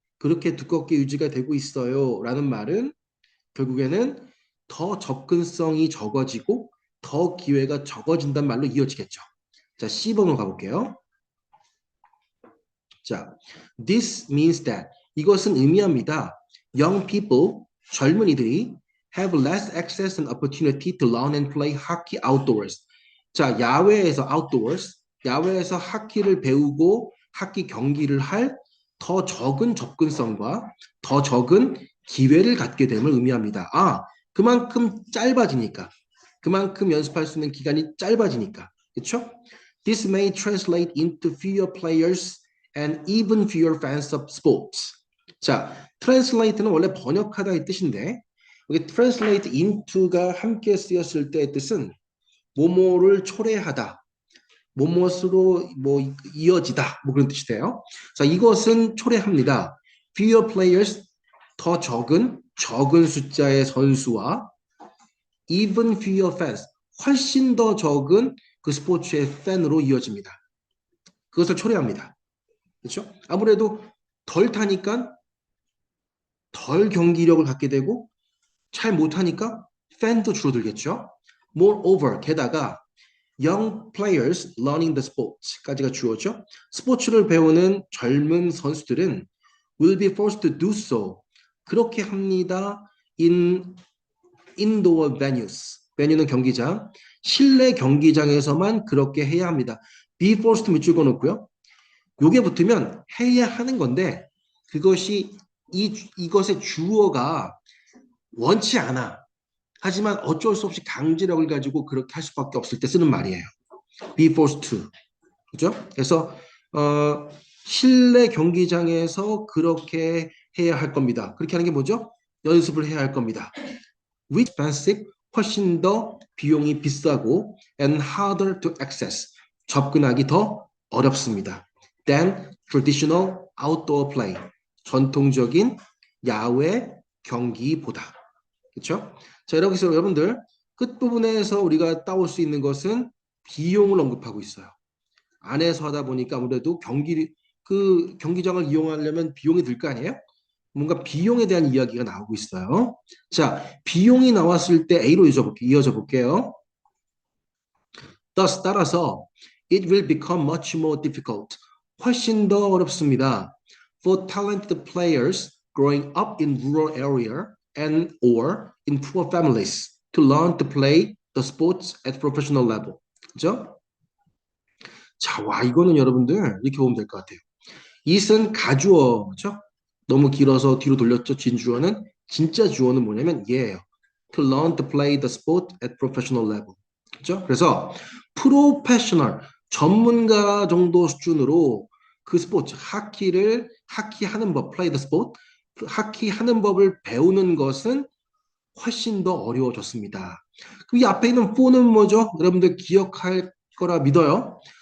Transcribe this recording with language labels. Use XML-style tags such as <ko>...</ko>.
<ko>그렇게 두껍게 유지가 되고 있어요. 라는 말은 결국에는 더 접근성이 적어지고 더 기회가 적어진단 말로 이어지겠죠. 자, C번으로 가볼게요. 자,</ko> <en>this means that</en> <ko>이것은 의미합니다.</ko> <en>Young people,</en> <ko>젊은이들이</ko> <en>have less access and opportunity to learn and play hockey outdoors.</en> <ko>자, 야외에서 outdoors, 야외에서 하키를 배우고 하키 경기를 할 더 적은 접근성과 더 적은 기회를 갖게 됨을 의미합니다. 아, 그만큼 짧아지니까. 그만큼 연습할 수 있는 기간이 짧아지니까. 그렇죠?</ko> <en>This may translate into fewer players and even fewer fans of sports.</en> <ko>자, translate는 원래 번역하다 의 뜻인데 여기 translate into가 함께 쓰였을 때의 뜻은 뭐뭐를 초래하다, 뭐뭇으로 뭐 이어지다, 뭐 그런 뜻이 돼요. 자, 이것은 초래합니다.</ko> <en>Fewer players,</en> <ko>더 적은 숫자의 선수와</ko> <en>even fewer fans,</en> <ko>훨씬 더 적은 그 스포츠의 팬으로 이어집니다. 그것을 초래합니다. 그렇죠? 아무래도 덜 타니까 덜 경기력을 갖게 되고 잘 못하니까 팬도 줄어들겠죠.</ko> <en>Moreover,</en> <ko>게다가</ko> <en>young players learning the sports</en> <ko>까지가 주어죠. 스포츠를 배우는 젊은 선수들은</ko> <en>will be forced to do so.</en> <ko>그렇게 합니다.</ko> <en>in indoor venues.</en> <ko>venue는 경기장. 실내 경기장에서만 그렇게 해야 합니다. be forced 밑줄 그어놓고요. 요게 붙으면 해야 하는 건데 그것이 이것의 주어가 원치 않아. 하지만 어쩔 수 없이 강제력을 가지고 그렇게 할 수밖에 없을 때 쓰는 말이에요.</ko> <en>be forced to. 그죠?</en> <ko>그래서 실내 경기장에서 그렇게 해야 할 겁니다. 그렇게 하는 게 뭐죠? 연습을 해야 할 겁니다.</ko> <en>Which expensive,</en> <ko>훨씬 더 비용이 비싸고</ko> <en>and harder to access,</en> <ko>접근하기 더 어렵습니다.</ko> <en>than traditional outdoor play,</en> <ko>전통적인 야외 경기보다. 그렇죠? 자, 이렇게 해서 여러분들 끝부분에서 우리가 따올 수 있는 것은 비용을 언급하고 있어요. 안에서 하다 보니까 아무래도 그 경기장을 이용하려면 비용이 들 거 아니에요? 뭔가 비용에 대한 이야기가 나오고 있어요. 자, 비용이 나왔을 때 A로 이어져 볼게요.</ko> <en>Thus,</en> <ko>따라서</ko> <en>it will become much more difficult.</en> <ko>훨씬 더 어렵습니다.</ko> <en>For talented players growing up in rural area and or in poor families to learn to play the sports at professional level.</en> <ko>그죠? 자, 와, 이거는 여러분들 이렇게 보면 될 것 같아요. it은 가주어죠. 너무 길어서 뒤로 돌렸죠. 진주어는 진짜 주어는 뭐냐면 얘예요.</ko> <en>To learn to play the sport at professional level.</en> <ko>그렇죠? 그래서 프로페셔널 전문가 정도 수준으로 그 스포츠 하키 하는 법,</ko> <en>play the sport,</en> <ko>하키 하는 법을 배우는 것은 훨씬 더 어려워졌습니다. 그럼 이 앞에 있는 for는 뭐죠? 여러분들 기억할 거라 믿어요.</ko>